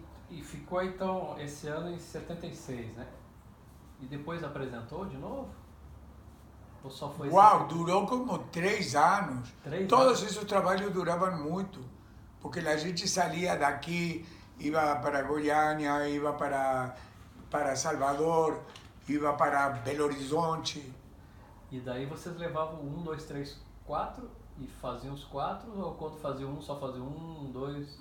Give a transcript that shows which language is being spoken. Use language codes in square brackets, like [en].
[pt] E ficou então esse ano em 76, né? E depois apresentou de novo? Ou só foi... [es] Uau, duró como 3 años. 3 [pt] Todos anos? [es] esos trabajos duraban mucho, porque la gente salía de aquí, iba para Goiânia, iba para Salvador, iba para Belo Horizonte. [pt] E daí vocês levavam 1, 2, 3, 4 e faziam os 4? Ou quando fazia um, só fazia 1, 2?